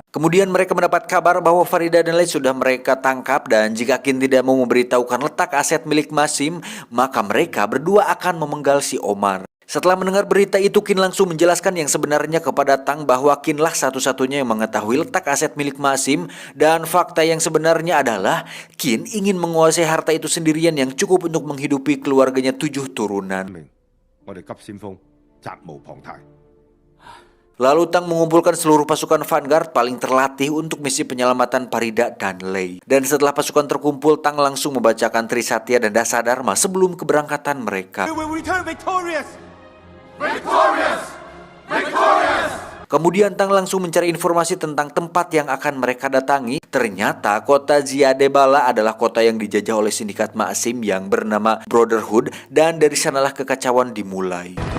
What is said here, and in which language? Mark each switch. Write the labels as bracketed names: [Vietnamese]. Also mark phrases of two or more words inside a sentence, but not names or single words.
[Indonesian] Kemudian mereka mendapat kabar bahwa Farida dan Lei sudah mereka tangkap, dan jika Qin tidak mau memberitahukan letak aset milik Maxim, maka mereka berdua akan memenggal si Omar. Setelah mendengar berita itu, Qin langsung menjelaskan yang sebenarnya kepada Tang bahwa Qinlah satu-satunya yang mengetahui letak aset milik Maxim, dan fakta yang sebenarnya adalah Qin ingin menguasai harta itu sendirian yang cukup untuk menghidupi keluarganya 7 turunan. [Cantonese] 我哋急先鋒責無旁貸。 [Indonesian] Lalu Tang mengumpulkan seluruh pasukan Vanguard paling terlatih untuk misi penyelamatan Farida dan Lei. Dan setelah pasukan terkumpul, Tang langsung membacakan Trisatya dan Dasadharma sebelum keberangkatan mereka. [English] We will return victorious! [Indonesian] Kemudian Tang langsung mencari informasi tentang tempat yang akan mereka datangi. Ternyata kota Ziadebala adalah kota yang dijajah oleh sindikat Maxim yang bernama Brotherhood, dan dari sanalah kekacauan dimulai.